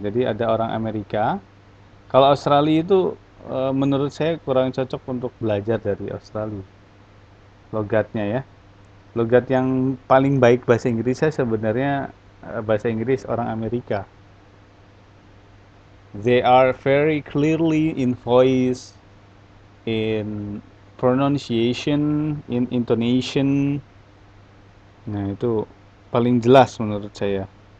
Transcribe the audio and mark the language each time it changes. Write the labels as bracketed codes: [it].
[id] Jadi ada orang Amerika. Kalau Australia itu menurut saya kurang cocok untuk belajar dari Australia. Logatnya ya. Logat yang paling baik bahasa Inggris saya sebenarnya bahasa Inggris orang Amerika. [en] They are very clearly in voice, in pronunciation, in intonation. [id] Nah, itu paling jelas menurut saya.